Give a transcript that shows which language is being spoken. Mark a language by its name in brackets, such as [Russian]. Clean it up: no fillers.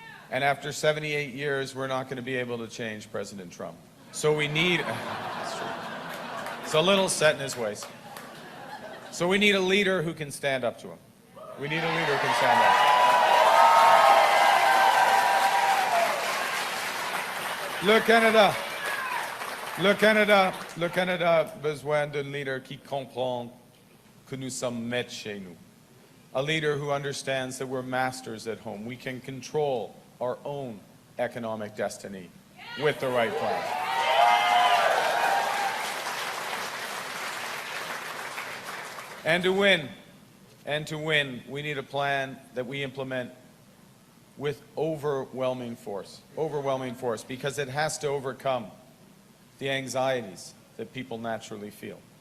[English] And after 78 years, we're not going to be able to change President Trump. So we need, that's true. It's a little set in his ways. So we need a leader who can stand up to him. We need a leader who can stand up. [French] Le Canada a besoin d'un leader qui comprend que nous sommes maîtres chez nous. [English] a leader who understands that we're masters at home. We can control our own economic destiny with the right plan. And to win, we need a plan that we implement with overwhelming force, because it has to overcome the anxieties that people naturally feel.